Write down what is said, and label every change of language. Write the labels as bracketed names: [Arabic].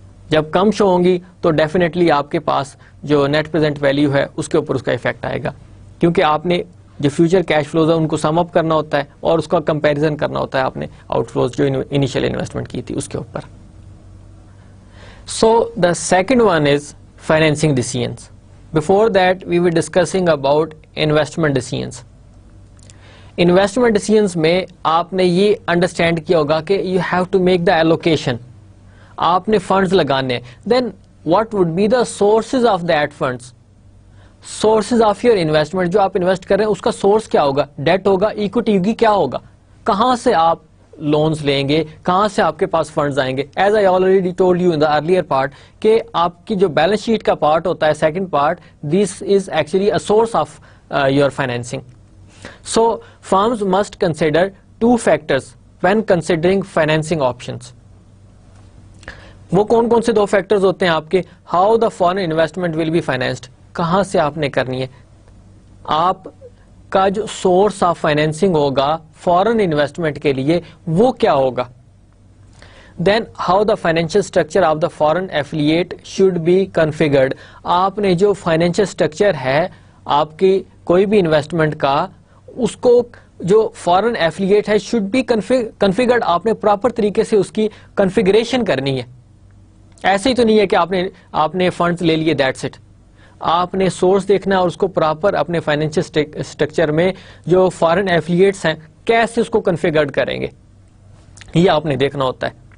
[Urdu] جب کم شو ہوں گی تو ڈیفینیٹلی آپ کے پاس جو نیٹ پریزنٹ ویلیو ہے اس کے اوپر اس کا افیکٹ آئے گا, کیونکہ آپ نے جو فیوچر کیش فلوز ہے ان کو سم اپ کرنا ہوتا ہے اور اس کا کمپیریزن کرنا ہوتا ہے آپ نے آؤٹ فلوز جو انیشیل انویسٹمنٹ کی تھی اس کے اوپر. [English] So the second one is financing decisions. Before that we were discussing about investment decisions. [Urdu] Investment decisions میں آپ نے یہ انڈرسٹینڈ کیا ہوگا کہ [English] You have to make the allocation. [Urdu] آپ نے فنڈز لگانے, [English] Then what would be the sources of that funds. [Urdu] Sources of your investment, جو آپ انویسٹ کر رہے ہیں اس کا سورس کیا ہوگا, ڈیٹ ہوگا, ایکوٹی ہوگی, کیا ہوگا, کہاں سے آپ لونز لیں گے, کہاں سے آپ کے پاس فنڈز آئیں گے. [English] as I already told you in the earlier part [Urdu] کہ آپ کی جو بیلنس شیٹ کا پارٹ ہوتا ہے second part, [English] This is actually a source of your financing. So firms must consider two factors when considering financing options. [Urdu] وہ کون کون سے دو فیکٹرز ہوتے ہیں آپ کے؟ [English] How the foreign investment will be financed. [Urdu] کہاں سے آپ نے کرنی ہے, آپ کا جو سورس آف فائنینسنگ ہوگا فورن انویسٹمنٹ کے لیے وہ کیا ہوگا. [English] Then how the financial structure of the foreign affiliate should be configured. [Urdu] آپ نے جو فائنینشیل اسٹرکچر ہے آپ کی کوئی بھی انویسٹمنٹ کا, اس کو جو فارن ایفیلیٹ ہے [English] Should be configured. [Urdu] آپ نے پراپر طریقے سے اس کی کنفیگریشن کرنی ہے. ایسے ہی تو نہیں ہے کہ آپ نے فنڈز لے لیے [English] That's it. [Urdu] آپ نے سورس دیکھنا ہے اور اس کو پراپر اپنے فائنینشیل اسٹرکچر میں جو فارن ایفیلیٹس ہیں کیسے اس کو کنفیگرڈ کریں گے, یہ آپ نے دیکھنا ہوتا ہے.